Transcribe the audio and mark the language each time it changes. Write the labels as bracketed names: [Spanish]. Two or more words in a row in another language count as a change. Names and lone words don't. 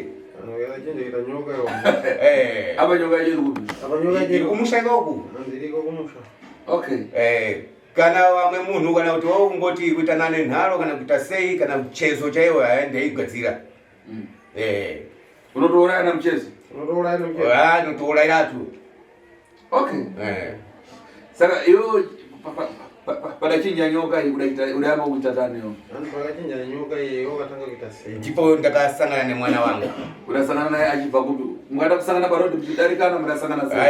[Shona] Kuita nyoka yo. Apa nyoka iri kupi? Apa nyoka iri kumusha ikoku. Ndiriko kumusha. Okay. Kana vamwe munhu kana kuti ungoti kuita nane nharo kana kuita sei kana mchezo chaiwo aende igadzira. Unotouraya na mchezo? Unotouraya na mchezo. Unotouraya tu. Okay. Saka iyo padachinja nyoka udayamba kuita tani yo? Padachinja nyoka iyo katanga kuita sei. Ndipo ndakasangana nemwana wangu. Unasangana naye achibva kupi? Mukada kusangana parodi mchidarikana mukasangana sei?